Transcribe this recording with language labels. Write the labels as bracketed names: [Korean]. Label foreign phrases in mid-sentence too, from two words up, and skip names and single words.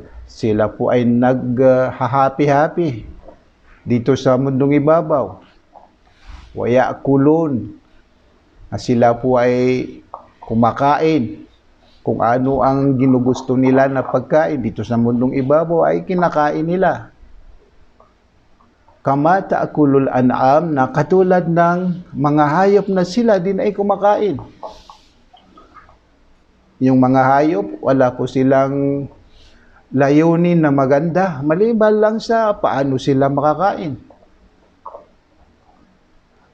[Filipino] Sila po ay naghahapi-hapi dito sa mundong ibabaw. Wayakulun. Sila po ay kumakain. Kung ano ang ginugusto nila na pagkain dito sa mundong ibabaw ay kinakain nila. [Arabic] كما تأكل الأنعام, [Filipino] na katulad ng mga hayop na sila din ay kumakain. Yung mga hayop, wala po silang layunin na maganda, maliban lang sa paano sila makakain.